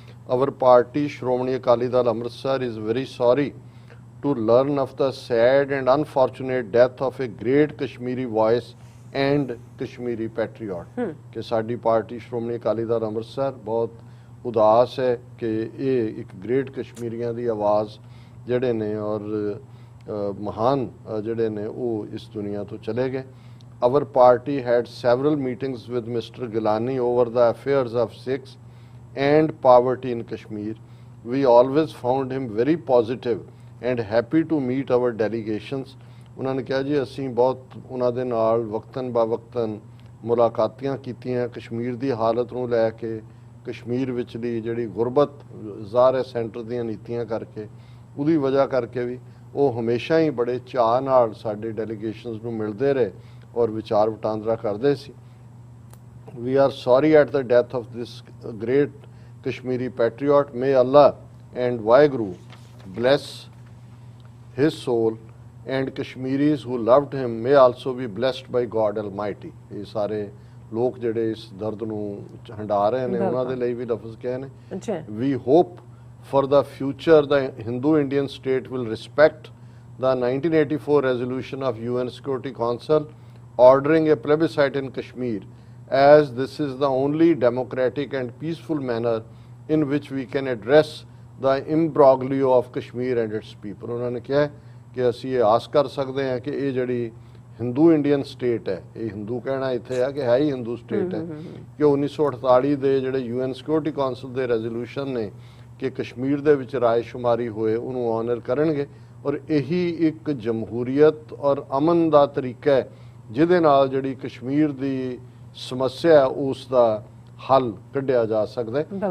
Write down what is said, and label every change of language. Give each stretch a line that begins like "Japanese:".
English: our party Shiromani Akali Dal Amritsar is very sorry to learn of the sad and unfortunate death of a great Kashmiri voice and Kashmiri patriot
Punjabi: ਕਿ ਸਾਡੀ party Shiromani Akali Dal Amritsar ਬਹੁਤ ਉਦਾਸ ਹੈ ਕਿ ਇਹ ਇੱਕ ਗ੍ਰੇਟ ਕਸ਼ਮੀਰੀਆਂ ਦੀ ਆਵਾਜ਼ ਜਿਹੜੇ ਨੇ ਔਰ ਮਹਾਨ ਜਿਹੜੇ ਨੇ ਉਹ ਇਸ ਦੁਨੀਆ ਤੋਂ ਚਲੇ ਗਏ।
English: Our party had several meetings with Mr. Gilani over the affairs of Sikhs and poverty in Kashmir. We always found him very positive and happy to meet our delegations.
Punjabi: ਉਹਨਾਂ ਨੇ ਕਿਹਾ ਜੀ ਅਸੀਂ ਬਹੁਤ ਉਹਨਾਂ ਦੇ ਨਾਲ ਵਕਤਨ ਬਾ ਵਕਤਨ ਮੁਲਾਕਾਤਾਂ ਕੀਤੀਆਂ ਕਸ਼ਮੀਰ ਦੀ ਹਾਲਤ ਨੂੰ ਲੈ ਕੇ, ਕਸ਼ਮੀਰ ਵਿਚਲੀ ਜਿਹੜੀ ਗੁਰਬਤ ਜ਼ਾਹਰ ਹੈ ਸੈਂਟਰ ਦੀਆਂ ਨੀਤੀਆਂ ਕਰਕੇ, ਉਹਦੀ ਵਜ੍ਹਾ ਕਰਕੇ ਵੀ ਉਹ ਹਮੇਸ਼ਾ ਹੀ ਬੜੇ ਚਾਅ ਨਾਲ ਸਾਡੇ ਡੈਲੀਗੇਸ਼ਨਸ ਨੂੰ ਮਿਲਦੇ ਰਹੇ ਔਰ ਵਿਚਾਰ ਵਟਾਂਦਰਾ ਕਰਦੇ ਸੀ।
English: We are sorry at the death of this great Kashmiri patriot. May Allah and Waheguru bless his soul, and Kashmiris who loved him may also be blessed by God Almighty.
Punjabi: ਇਹ ਸਾਰੇ ਲੋਕ ਜਿਹੜੇ ਇਸ ਦਰਦ ਨੂੰ ਹੰਢਾ ਰਹੇ ਨੇ ਉਹਨਾਂ ਦੇ ਲਈ ਵੀ ਲਫ਼ਜ਼ ਕਹੇ ਨੇ।
English: We hope for the future the Hindu-Indian state will respect the 1984 resolution of UN Security Council ordering a plebiscite in Kashmir, as this is the only democratic and peaceful manner in which we can address the imbroglio of Kashmir and its people.
Punjabi: ਉਹਨਾਂ ਨੇ ਕਿਹਾ ਕਿ ਅਸੀਂ ਇਹ ਆਸ ਕਰ ਸਕਦੇ ਹਾਂ ਕਿ ਇਹ ਜਿਹੜੀ ਹਿੰਦੂ ਇੰਡੀਅਨ ਸਟੇਟ ਹੈ, ਇਹ ਹਿੰਦੂ ਕਹਿਣਾ ਇੱਥੇ ਹੈ ਕਿ ਹੈ ਹੀ ਹਿੰਦੂ ਸਟੇਟ ਹੈ, ਕਿ 1948 ਦੇ ਜਿਹੜੇ UN ਸਿਕਿਉਰਿਟੀ ਕਾਉਂਸਲ ਦੇ ਰੈਜ਼ੋਲੂਸ਼ਨ ਨੇ ਕਿ ਕਸ਼ਮੀਰ ਦੇ ਵਿੱਚ ਰਾਏਸ਼ੁਮਾਰੀ ਹੋਏ ਉਹਨੂੰ ਆਨਰ ਕਰਨਗੇ ਔਰ ਇਹੀ ਇੱਕ ਜਮਹੂਰੀਅਤ ਔਰ ਅਮਨ ਦਾ ਤਰੀਕਾ ਹੈ ਜਿਹਦੇ ਨਾਲ ਜਿਹੜੀ ਕਸ਼ਮੀਰ ਦੀ ਸਮੱਸਿਆ ਉਸ ਦਾ ਹੱਲ ਕੱਢਿਆ ਜਾ ਸਕਦਾ ਹੈ।